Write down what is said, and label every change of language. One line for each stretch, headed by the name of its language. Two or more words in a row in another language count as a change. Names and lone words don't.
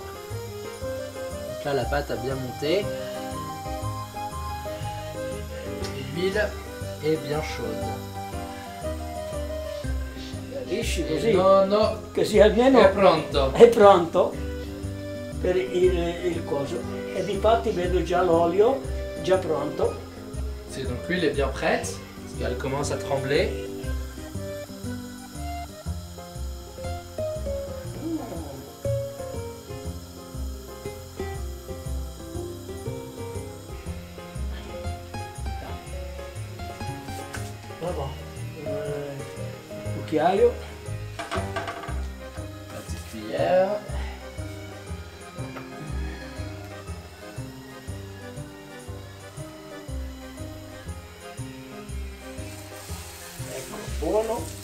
French: Donc là la pâte a bien monté. Et l'huile est bien chaude.
Italian: capisci
French: Et
Italian: così, no, così almeno è pronto. è pronto per il coso. E difatti vedo già l'olio, già pronto.
French: C'est donc l'huile est bien prête, parce qu'elle commence à trembler.
Italian: Bravo. Cucchiaio.
French: La petite cuillère.
Italian: Ecco, buono.